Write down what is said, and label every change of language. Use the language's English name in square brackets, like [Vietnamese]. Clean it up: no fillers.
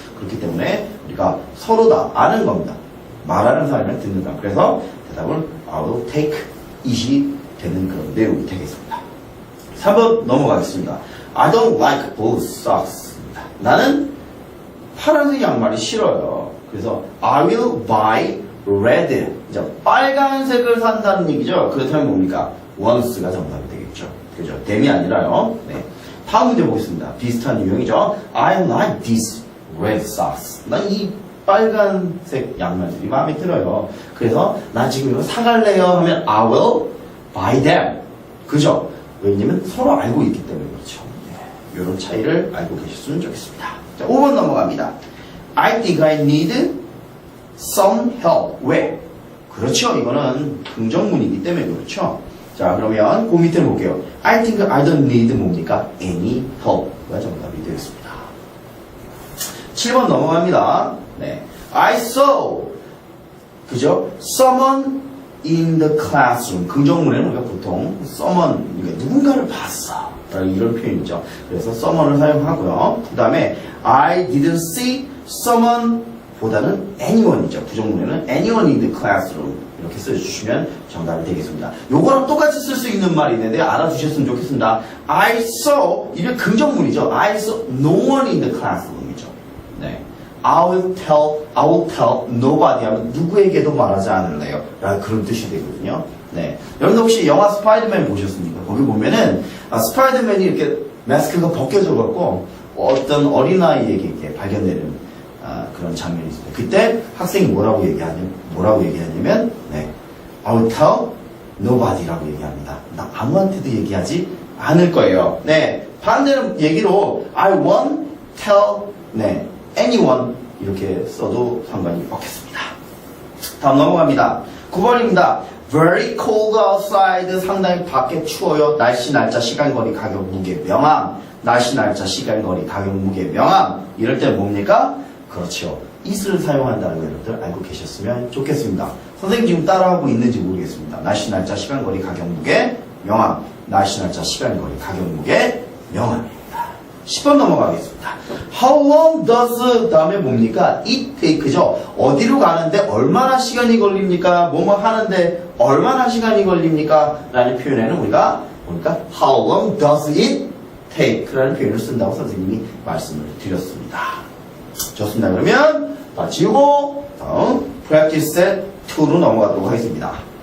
[Korean] 그렇기 때문에 우리가 서로 다 아는 겁니다. 말하는 사람이랑 듣는 사람. 그래서 대답을 [English] I will take it [Korean] 이 되는 그런 내용이 되겠습니다. 3번 넘어가겠습니다. [English] I don't like blue socks. [Korean] 나는 파란색 양말이 싫어요. [English] 그래서 I will buy red. [Korean] 이제 빨간색을 산다는 얘기죠. 그렇다면 뭡니까? once가 정답이 되겠죠. 그죠? them이 아니라요. 네. 다음 문제 보겠습니다. 비슷한 유형이죠. [English] I like these red socks. [Korean] 난 이 빨간색 양말들이 마음에 들어요. 그래서 나 지금 이거 사갈래요 하면 [English] I will buy them. [Korean] 그죠? 왜냐면 서로 알고 있기 때문에 그렇죠. 네. 이런 차이를 알고 계셨으면 좋겠습니다. 자, 5번 넘어갑니다. [English] I think I need some help. [Korean] 왜? 그렇죠. 이거는 긍정문이기 때문에 그렇죠. 자, 그러면 그 밑에 볼게요. [English] I think I don't need 뭡니까? [Korean] any help가 정답이 되겠습니다. 7번 넘어갑니다. 네. I saw. 그죠? [English] someone in the classroom. [Korean] 긍정문에는 우리가 보통 someone, 그러니까 누군가를 봤어. 이런 표현이죠. 그래서 someone을 사용하고요. 그 다음에 [English] I didn't see someone [Korean] 보다는 anyone이죠. 부정문에는 anyone in the classroom 이렇게 써주시면 정답이 되겠습니다. 요거랑 똑같이 쓸 수 있는 말이 있는데 알아주셨으면 좋겠습니다. I saw 이게 긍정문이죠. [English] I saw no one in the classroom이죠. [Korean] 네. [English] I will tell nobody [Korean] 하면 누구에게도 말하지 않을래요. 라는 그런 뜻이 되거든요. 네. 여러분들 혹시 영화 스파이더맨 보셨습니까? 거기 보면은 스파이더맨이 이렇게 마스크가 벗겨져갖고 어떤 어린아이에게 이렇게 발견되는 그런 장면이 있습니다. 그때 학생이 뭐라고 얘기하냐면 네, [English] I will tell nobody [Korean] 라고 얘기합니다. 나 아무한테도 얘기하지 않을 거예요. 네, 반대는 얘기로 [English] I won't tell [Korean] 네, anyone 이렇게 써도 상관이 없겠습니다. 다음 넘어갑니다. 9번입니다. [English] Very cold outside. [Korean] 상당히 밖에 추워요. 날씨, 날짜, 시간, 거리, 가격, 무게, 명암. 날씨, 날짜, 시간, 거리, 가격, 무게, 명암. 이럴 때 뭡니까? 그렇죠. it을 사용한다는 거 여러분들 알고 계셨으면 좋겠습니다. 선생님 지금 따라하고 있는지 모르겠습니다. 날씨, 날짜, 시간, 거리, 가격, 무게, 명암. 날씨, 날짜, 시간, 거리, 가격, 무게, 명암입니다. 10번 넘어가겠습니다. How long does 다음에 뭡니까? [English] It take죠. [Korean] 어디로 가는데 얼마나 시간이 걸립니까? 뭐뭐 하는데 얼마나 시간이 걸립니까? 라는 표현에는 우리가 뭡니까? [English] How long does it take? [Korean] 라는 표현을 쓴다고 선생님이 말씀을 드렸습니다. 좋습니다. 그러면 다 지우고 다음 practice set 2로 넘어가도록 하겠습니다.